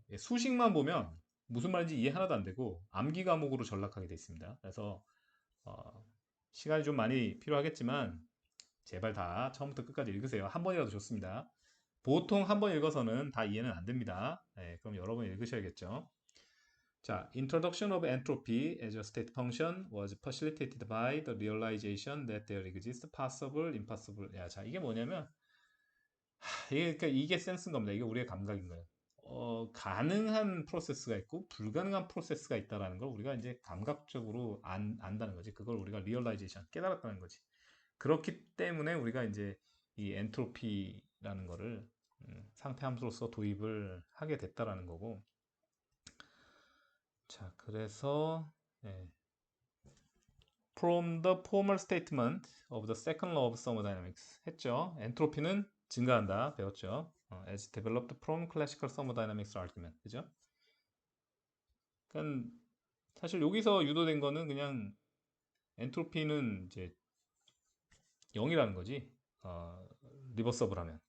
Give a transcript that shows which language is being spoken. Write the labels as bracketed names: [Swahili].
[Korean] 예, 수식만 보면 무슨 말인지 이해 하나도 안 되고 암기 과목으로 전락하게 돼 있습니다. 그래서 시간이 좀 많이 필요하겠지만 제발 다 처음부터 끝까지 읽으세요. 한 번이라도 좋습니다. 보통 한 번 읽어서는 다 이해는 안 됩니다. 네, 그럼 여러 번 읽으셔야겠죠. [English] 자, Introduction of Entropy as a State Function was facilitated by the realization that there exists possible, impossible. [Korean] 야, 자, 이게 뭐냐면 그러니까 이게 센스인 겁니다. 이게 우리의 감각인 거예요. 가능한 프로세스가 있고 불가능한 프로세스가 있다라는 걸 우리가 이제 감각적으로 안다는 거지. 그걸 우리가 리얼라이제이션 깨달았다는 거지. 그렇기 때문에 우리가 이제 이 엔트로피라는 거를 상태 함수로서 도입을 하게 됐다라는 거고. [English] 자, 그래서 From the formal statement of the second law of thermodynamics [Korean] 했죠. 엔트로피는 증가한다 배웠죠. [English] As developed from classical thermodynamics argument, [Korean] 그죠? 그러니까 사실 여기서 유도된 거는 그냥 엔트로피는 이제 0이라는 거지. 리버서블 하면.